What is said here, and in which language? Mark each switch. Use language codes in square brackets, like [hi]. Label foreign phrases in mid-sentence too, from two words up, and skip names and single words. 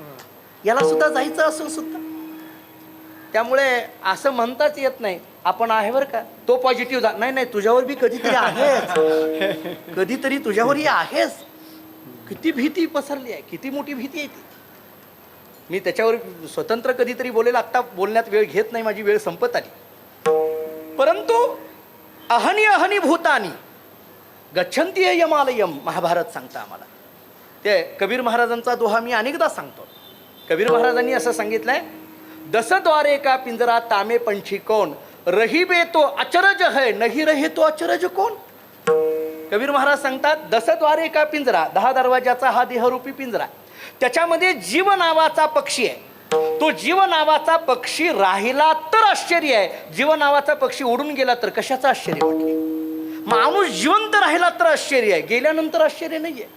[mr] याला सुद्धा जायचं असून सुद्धा. त्यामुळे असं म्हणताच येत नाही आपण आहे बरं का, तो पॉझिटिव्ह जा. नाही नाही, तुझ्यावर बी कधीतरी आहेच, कधीतरी तुझ्यावरही आहेच. किती भीती पसरली आहे, किती मोठी भीती आहे ती. मी त्याच्यावर स्वतंत्र कधीतरी बोलेल, आत्ता बोलण्यात वेळ घेत नाही, माझी वेळ संपत आली. परंतु [sa] अहनी अहनी भूतानी गच्छन्ति ह यमालयम, [mr] महाभारत सांगतं आम्हाला. ते कबीर महाराजांचा दोहा मी अनेकदा सांगतो. कबीर महाराजांनी असं सांगितलंय, [hi] दसद्वारे का पिंजरा तामे पंछी कोण, रहिबे तो अचरज है नहीं रहे तो अचरज कोण. [mr] कबीर महाराज सांगतात, [hi] दसद्वारे का पिंजरा, [mr] 10 दरवाजाचा हा देहरूपी पिंजरा, त्याच्यामध्ये जीव नावाचा पक्षी आहे. तो जीव नावाचा पक्षी राहिला तर आश्चर्य आहे, जीव नावाचा पक्षी उडून गेला तर कशाचं आश्चर्य म्हटले. माणूस जिवंत राहिला तर आश्चर्य आहे, गेल्यानंतर आश्चर्य नाही आहे.